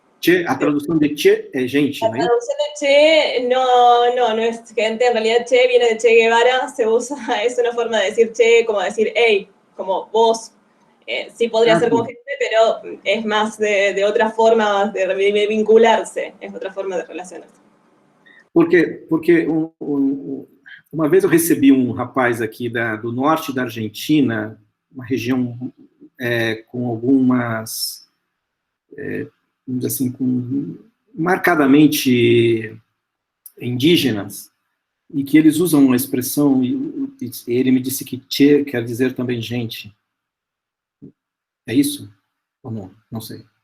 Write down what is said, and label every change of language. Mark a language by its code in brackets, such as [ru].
[pt] Che, a tradução de Che é gente, [es] La [pt] não é isso? [es] traducción de Che no es gente, en realidad Che viene de Che Guevara, se usa, es una forma de decir Che, como decir hey, como vos. Sí podría ser como gente, pero es más de otra forma de vincularse, es otra forma de relacionarse. [pt] Porque uma vez eu recebi um rapaz aqui do norte da Argentina, uma região com algumas, vamos dizer assim, marcadamente indígenas, e que eles usam uma expressão, e ele me disse que Che quer dizer também gente. É isso? Ou não? Não sei.